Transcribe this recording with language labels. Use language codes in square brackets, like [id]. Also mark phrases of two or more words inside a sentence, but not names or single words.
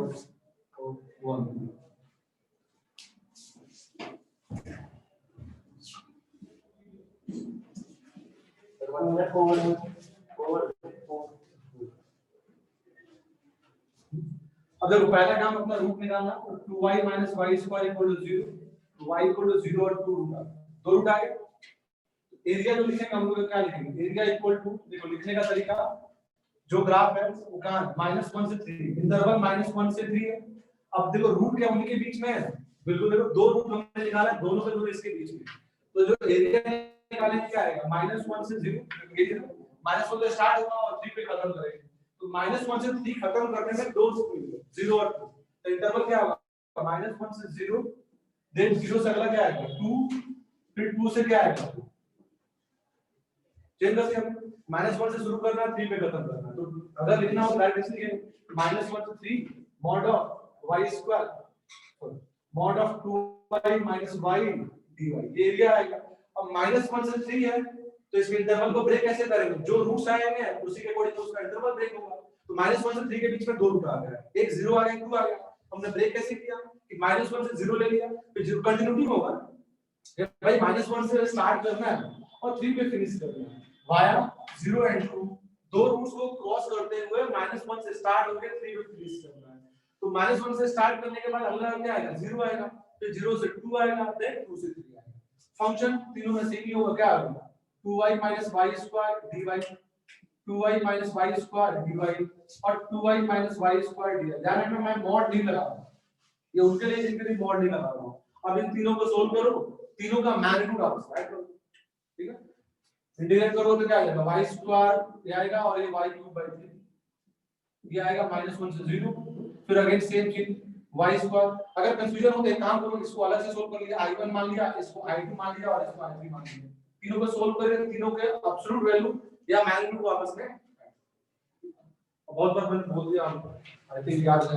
[hi] वन अब देखो पहला काम अपना रूट निकालना, [en] 2y minus y square equal to 0, [hi] y equal to 0 और 2 रूट आ, दो रूट आ गए। एरिया जो लिखेंगे हम लोग क्या लिखेंगे, [en] area equal to, [hi] देखो लिखने का तरीका जो ग्राफ है वो कहां -1 से 3, इंटरवल -1 से 3 है। अब देखो रूट क्या उनके बीच में है, बिल्कुल देखो दो रूट हमने निकाला, दोनों से दूर इसके बीच में, तो जो एरिया निकालेंगे क्या आएगा -1 से 0, -1 से स्टार्ट होगा और 3 पे खत्म करेंगे, तो -1 से 3 खत्म करने में दो रूट मिलेंगे, 0 और 2, तो इंटरवल क्या होगा -1 से 0, देन 0 से अगला क्या आएगा 2, फिर 2 से क्या आएगा, चेंज करते हैं -1 से शुरू करना, 3 पे खत्म करना, तो अगर लिखना हो डायरेक्ट इसलिए -1 से 3 [en] mod of y square mod of 2y minus y dy, [hi] ये एरिया आएगा। अब -1 से 3 है तो इसके इंटरवल को ब्रेक कैसे करेंगे, जो रूट्स आएंगे उसी के अकॉर्डिंग उसका [en] interval break [hi] होगा, तो -1 से 3 के बीच में दो रूट आ गया, एक 0 आ गया, एक 2 आ गया। हमने ब्रेक कैसे किया कि -1 से 0 ले लिया, फिर 0 कंटिन्यूटी होगा भाई, -1 से स्टार्ट करना है और 3 पे फिनिश करना है [en] via 0 and 2, [hi] दो रूट्स को क्रॉस करते हुए -1 से स्टार्ट होकर 3 पे फिनिश करना है। तो -1 से स्टार्ट करने के बाद अगला क्या आएगा 0 आएगा, फिर 0 से 2 आएगा, देन 2 से 3 आएगा। फंक्शन तीनों में सेम ही होगा, क्या आएगा [en] 2y minus y square dy, 2y minus y square dy [hi] और [en] 2y minus y square dy। [hi] ध्यान रखना मैं मॉड नहीं लगा रहा हूं, ये उनके लिए इनके लिए मॉड नहीं लगा रहा हूं। अब इन तीनों को सोल्व करो, तीनों का मैग्नीट्यूड आप फाइंड करो, ठीक है। इंटीग्रेट करो तो क्या आएगा [en] y square [hi] ये आएगा और ये [en] y cube by 3 [hi] ये आएगा -1 से 0। फिर [en] again same [hi] चीज [en] y square. [hi] अगर कंफ्यूजन हो तो एक काम करो, इसको अलग से सोल्व कर लिया, i1 मान लिया, इसको i2 मान लिया और इसको i3 मान लिया, तीनों को सोल्व करके तीनों के [en] absolute value [hi] या मैग्नीट्यूड को आपस में बहुत बार मैंने बोल दिया आपको, [en] I think [hi] याद है।